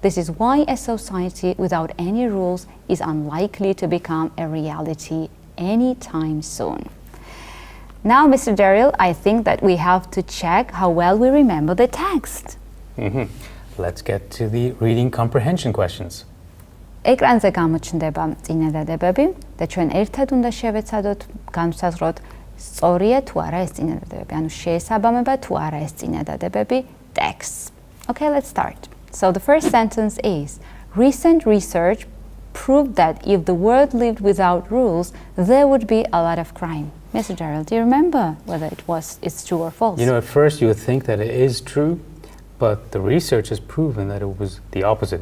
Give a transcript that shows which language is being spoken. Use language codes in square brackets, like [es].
[en] This is why a society without any rules is unlikely to become a reality anytime soon. Now, Mr. Daryl, I think that we have to check how well we remember the text. Let's get to the reading comprehension questions. [ka] ეკრანზე გამოჩნდება წინადადებები და ჩვენ ერთად უნდა შევეცადოთ განვსაზღვროთ სწორია თუ არა ეს წინადადებები, ანუ შეესაბამება თუ არა ეს წინადადებები texts. [en] Okay, let's start. So the first sentence is, recent research proved that if the world lived without rules, there would be a lot of crime. Mr. Daryl, do you remember whether it's true or false? You know, at first you would think that it is true, but the research has proven that it was the opposite.